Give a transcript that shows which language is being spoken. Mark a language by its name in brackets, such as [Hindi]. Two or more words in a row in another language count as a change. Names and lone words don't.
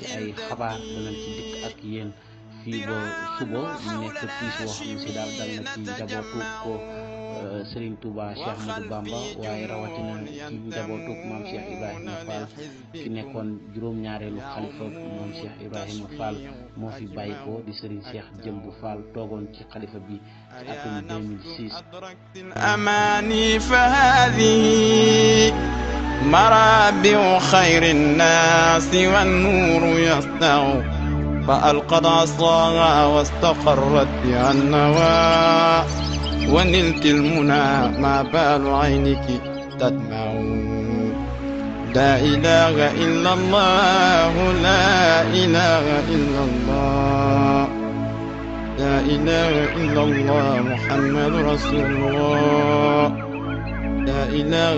[Wolof] ay xabaar danañ ci dikk ak yéen fii ba suba mu nekk tiis woo xam ne si daal dal na ci njabootu ko Serigne Touba Cheikh Ahmadou Bamba waaye rawatina ci njabootu maam Cheikh Ibrahima Fall ki nekkoon juróom-ñaareelu xalifa maam Cheikh Ibrahima Fall moo fi bàyyi ko di Serigne Cheikh Jëmbu Fall toogoon ci xalifa bi ci atum 2006 [Arabic] أماني فهذه مرابع خير الناس والنور يسطع فا ألقت عصاها واستقرت بها النوى ونلت المنى ما بال عينك تدمع لا إله إلا الله لا إله إلا الله لا إله إلا الله محمد رسول الله لا إله